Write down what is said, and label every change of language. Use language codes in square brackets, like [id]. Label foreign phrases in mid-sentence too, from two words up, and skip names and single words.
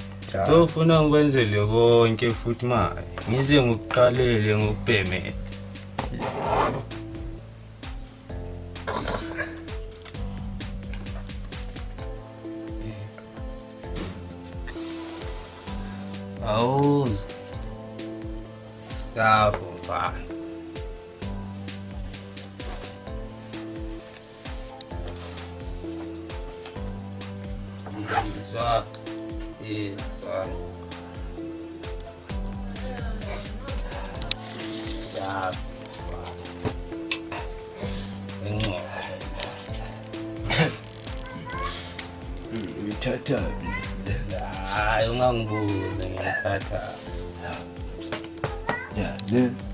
[zu] Ufuna ngikwenzele konke futhi manje. Ngize ngikuqalele ngokubhemela. Awuzi. [en] Stop, bye. So, yeah, so. Stop. [zu] Thatha. Hayi ungangibuze ngiyathatha. Ya, le.